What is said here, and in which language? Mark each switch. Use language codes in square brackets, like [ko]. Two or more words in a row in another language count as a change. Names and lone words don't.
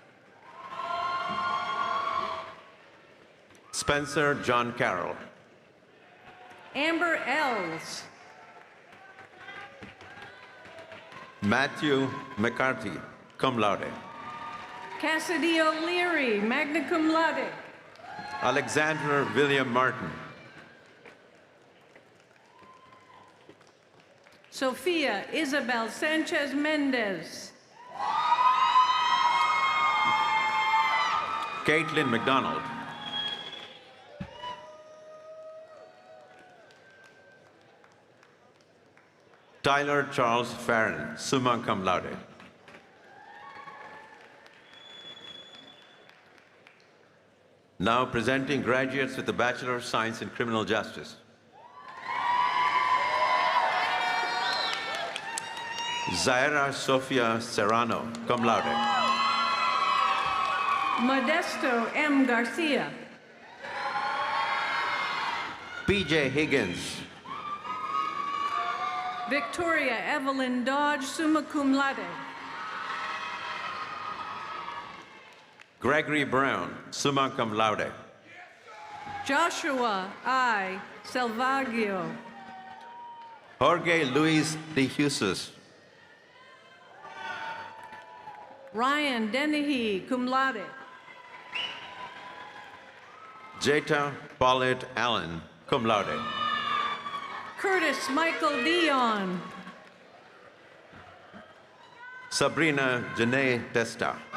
[en] Spencer John Carroll. Amber Els. Matthew McCarthy, [la] cum laude. [en] Cassidy O'Leary, [la] magna cum laude. [en] Alexander William Martin. Sophia Isabel Sanchez Mendez. Caitlin McDonald. Tyler Charles Farron, [la] summa cum laude. [en] Now presenting graduates with the Bachelor of Science in Criminal Justice. Zaira Sofia Serrano, [la] cum laude. [en] Modesto M. Garcia. PJ Higgins. Victoria Evelyn Dodge, [la] summa cum laude. [en] Gregory Brown, [la] summa cum laude. [en] Joshua I. Salvaggio. Jorge Luis de Jesus. Ryan Dennehy, [la] cum laude. [en] Jeta Paulette Allen, [la] cum laude. [en] Curtis Michael Dion. Sabrina Janae Testa.